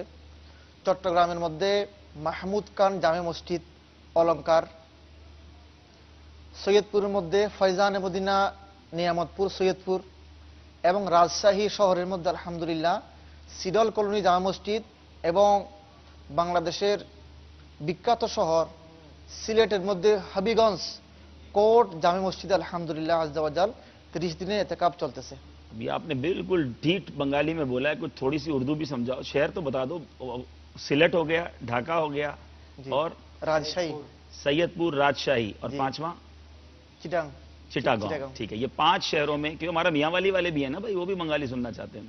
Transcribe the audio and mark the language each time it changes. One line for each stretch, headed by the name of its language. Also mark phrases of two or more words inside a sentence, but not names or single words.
Bangla: চট্টগ্রামের মধ্যে মাহমুদ খান জামে মসজিদ অলংকার, সৈয়দপুরের মধ্যে ফয়জানে মদিনা নিয়ামতপুর সৈয়দপুর, এবং রাজশাহী শহরের মধ্যে আলহামদুলিল্লাহ সিডল কলোনি জামে মসজিদ, এবং বাংলাদেশের বিখ্যাত শহর সিলেটের মধ্যে হাবিগঞ্জ কোট জামে মসজিদ
Arabic: الحمد لله عز وجل
Bangla: 30 দিনের এতেকাফ চলতেছে.
Urdu: ابھی آپ نے بالکل ڈھیٹ بنگالی میں بولا ہے, کچھ تھوڑی سی اردو بھی سمجھاؤ. شہر تو بتا دو. سلیٹ ہو گیا, ڈھاکہ ہو گیا, اور راجشاہی, سید پور, راجشاہی, اور 5واں چٹاگاؤں. ٹھیک ہے, یہ 5 شہروں میں, کیونکہ ہمارا میاں والی والے بھی ہیں نا بھائی, وہ بھی بنگالی سننا چاہتے ہیں.